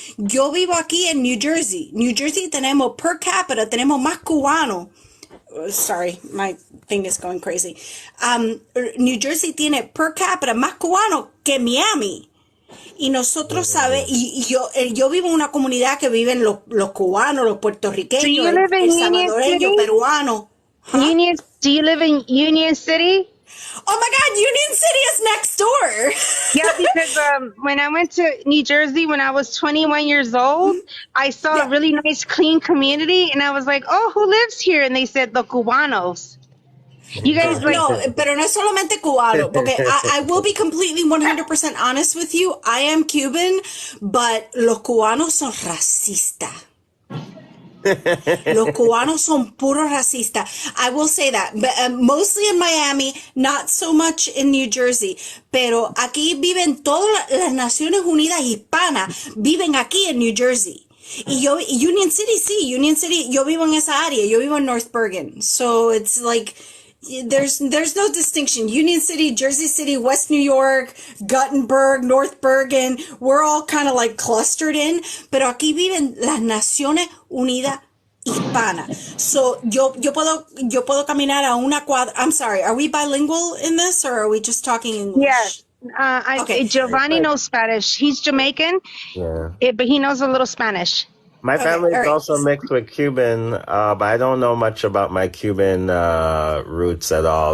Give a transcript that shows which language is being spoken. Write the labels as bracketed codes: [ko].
[es] Yo vivo aquí en New Jersey. New Jersey tenemos per capita, tenemos más cubano. [en] Sorry, my thing is going crazy. [es] New Jersey tiene per capita más cubano que Miami. Y nosotros yo vivo en una comunidad que viven los cubanos, los puertorriqueños, el salvadoreño, peruano. [en] Do you live in Union City? Oh my God, Union City is next door. Yeah, because when I went to New Jersey when I was 21 years old, I saw a really nice, clean community, and I was like, "Oh, who lives here?" And they said the Cubanos. You guys like? [es] No, pero no es solamente cubano. Porque [en] I will be completely 100% honest with you. I am Cuban, but [es] los cubanos son racistas. Los cubanos son puros racistas. [en] I will say that. But, mostly in Miami, not so much in New Jersey. [es] Pero aquí viven todas las Naciones Unidas hispanas, viven aquí en New Jersey. Y yo, Union City, yo vivo en esa área. Yo vivo en North Bergen. [en] So it's like, there's no distinction. Union City, Jersey City, West New York, Guttenberg, North Bergen, we're all kind of like clustered in, [es] pero aquí viven las Naciones Unidas Hispanas. [en] So [es] yo puedo caminar a una cuadra. [en] I'm sorry, are we bilingual in this or are we just talking English? Yes. Giovanni knows Spanish. He's Jamaican, but he knows a little Spanish. My family is right. also mixed with Cuban, but I don't know much about my Cuban roots at all.